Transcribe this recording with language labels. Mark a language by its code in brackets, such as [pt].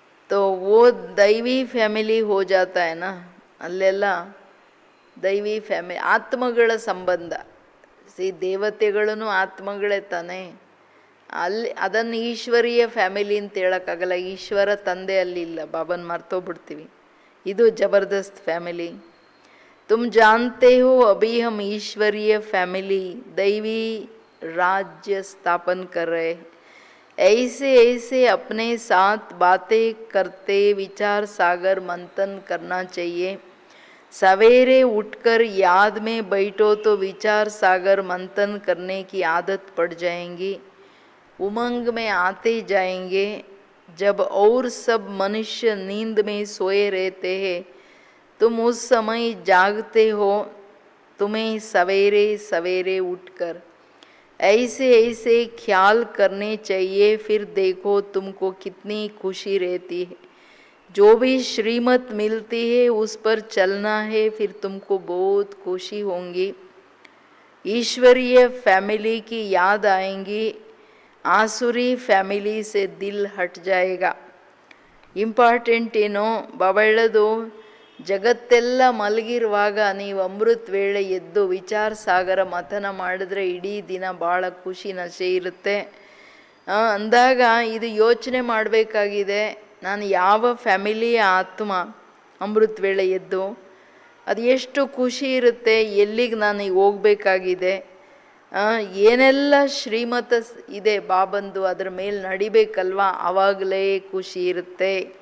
[hi] ತೋ ಓ ದೈವಿ ಫ್ಯಾಮಿಲಿ ಹೋ ಜಾತಾ है ना, [kn] ಅಲ್ಲೆಲ್ಲ ದೈವಿ ಫ್ಯಾಮಿಲಿ, ಆತ್ಮಗಳ ಸಂಬಂಧ. ದೇವತೆಗಳೂ ಆತ್ಮಗಳೇ ತಾನೇ. ಅಲ್ಲಿ ಅದನ್ನು ಈಶ್ವರೀಯ ಫ್ಯಾಮಿಲಿ ಅಂತ ಹೇಳೋಕ್ಕಾಗಲ್ಲ. ಈಶ್ವರ ತಂದೆ ಅಲ್ಲಿಲ್ಲ, ಬಾಬನ್ ಮರ್ತೋಗ್ಬಿಡ್ತೀವಿ. ಇದು ಜಬರ್ದಸ್ತ್ ಫ್ಯಾಮಿಲಿ. [hi] तुम जानते हो अभी हम ईश्वरीय फैमिली दैवी राज्य स्थापन कर रहे हैं. ऐसे ऐसे अपने साथ बातें करते विचार सागर मंथन करना चाहिए. सवेरे उठकर याद में बैठो तो विचार सागर मंथन करने की आदत पड़ जाएंगी, उमंग में आते जाएंगे. जब और सब मनुष्य नींद में सोए रहते हैं, तुम उस समय जागते हो. तुम्हें सवेरे सवेरे उठकर ऐसे ऐसे ख्याल करने चाहिए. फिर देखो तुमको कितनी खुशी रहती है. जो भी श्रीमत मिलती है उस पर चलना है, फिर तुमको बहुत खुशी होंगी. ईश्वरीय फैमिली की याद आएंगी, आसुरी फैमिली से दिल हट जाएगा. [kn] ಇಂಪಾರ್ಟೆಂಟ್ ಏನೋ ಬಾಬಾ ಹೇಳೋದು, ಜಗತ್ತೆಲ್ಲ ಮಲಗಿರುವಾಗ ನೀವು ಅಮೃತ ವೇಳೆ ಎದ್ದು ವಿಚಾರ ಸಾಗರ ಮಥನ ಮಾಡಿದ್ರೆ ಇಡೀ ದಿನ ಭಾಳ ಖುಷಿ ನಶೆ ಇರುತ್ತೆ. ಅಂದಾಗ ಇದು ಯೋಚನೆ ಮಾಡಬೇಕಾಗಿದೆ. ನಾನು ಯಾವ ಫ್ಯಾಮಿಲಿಯ ಆತ್ಮ ಅಮೃತ ವೇಳೆ ಎದ್ದು ಅದು ಎಷ್ಟು ಖುಷಿ ಇರುತ್ತೆ, ಎಲ್ಲಿಗೆ ನಾನು ಈಗ ಹೋಗ್ಬೇಕಾಗಿದೆ, ಏನೆಲ್ಲ ಶ್ರೀಮತ ಇದೆ ಬಾಬಂದು, ಅದ್ರ ಮೇಲೆ ನಡಿಬೇಕಲ್ವಾ, ಆವಾಗಲೇ ಖುಷಿ ಇರುತ್ತೆ.